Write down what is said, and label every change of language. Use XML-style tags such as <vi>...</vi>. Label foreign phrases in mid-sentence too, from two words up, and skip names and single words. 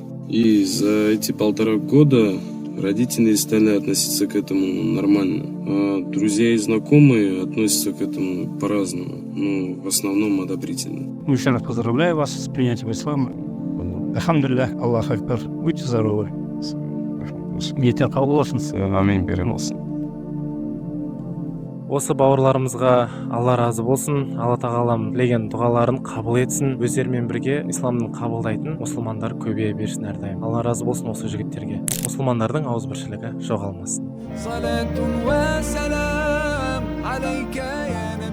<ru>И за эти 1,5 года родители стали относиться к этому нормально. А друзья и знакомые относятся к этому по-разному, в основном одобрительно. Еще раз поздравляю вас с принятием ислама.</ru> <ar>الحمد لله، الله أكبر.</ar> <ru>Будьте здоровы.</ru> <kk>Ниеттер қабыл болсын. Амин, перенос. Осы бауырларымызға Алла разы болсын, Алла тағалам тілеген дұғаларын қабыл етсін, өздерімен бірге исламды қабылдайтын мұсылмандар көбейе берсін әрдайым. Алла разы болсын осы жігіттерге. Мұсылмандардың ауызбіршілігі жоғалмасын.</kk>